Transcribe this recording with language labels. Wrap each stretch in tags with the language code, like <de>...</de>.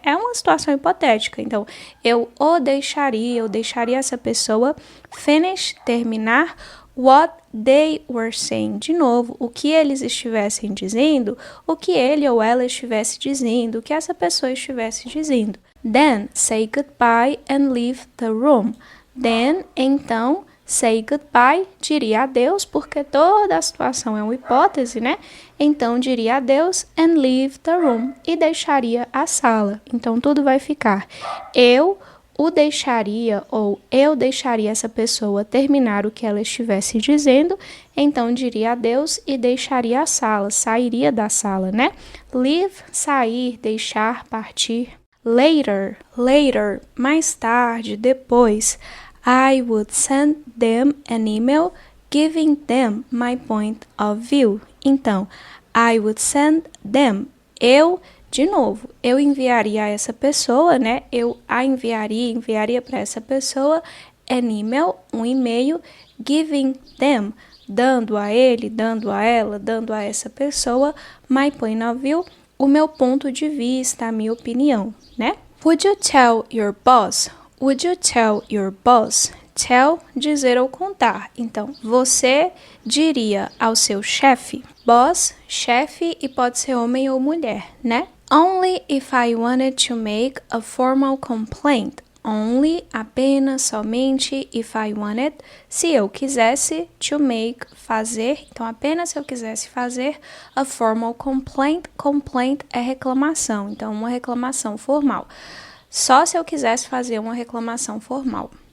<pt>É uma situação hipotética. Então, eu deixaria essa pessoa</pt> <en>finish,</en> <pt>terminar,</pt> <en>what they were saying.</en> <pt>De novo, o que eles estivessem dizendo, o que ele ou ela estivesse dizendo, o que essa pessoa estivesse dizendo.</pt> <en>Then, say goodbye and leave the room. Then,</en> <pt>então,</pt> <en>say goodbye,</en> <pt>diria adeus, porque toda a situação é uma hipótese, né? Então, diria adeus</pt> <en>and leave the room,</en> <pt>e deixaria a sala. Então, tudo vai ficar eu o deixaria ou eu deixaria essa pessoa terminar o que ela estivesse dizendo, então diria adeus e deixaria a sala, sairia da sala, né?</pt> <en>Leave,</en> <pt>sair, deixar, partir.</pt> <en>Later,</en> <pt>mais tarde, depois,</pt> <en>I would send them an email giving them my point of view. Então, I would send them.</en> <pt>De novo, eu enviaria a essa pessoa, né? Eu a enviaria para essa pessoa</pt> <en>an email,</en> <pt>um e-mail,</pt> <en>giving them,</en> <pt>dando a ele, dando a ela, dando a essa pessoa</pt> <en>my point of view,</en> <pt>o meu ponto de vista, a minha opinião, né?</pt> <en>Would you tell your boss? Would you tell your boss? Tell,</en> <pt>dizer ou contar. Então, você diria ao seu chefe, boss, chefe, e pode ser homem ou mulher, né?</pt> <en>Only if I wanted to make a formal complaint. only,</en> <pt>apenas, somente,</pt> <en>if I wanted,</en> <pt>se eu quisesse,</pt> <en>to make,</en> <pt>fazer, então apenas se eu quisesse fazer,</pt> <en>a formal complaint,</en> <pt>complaint é reclamação, então uma reclamação formal, só se eu quisesse fazer uma reclamação formal.</pt>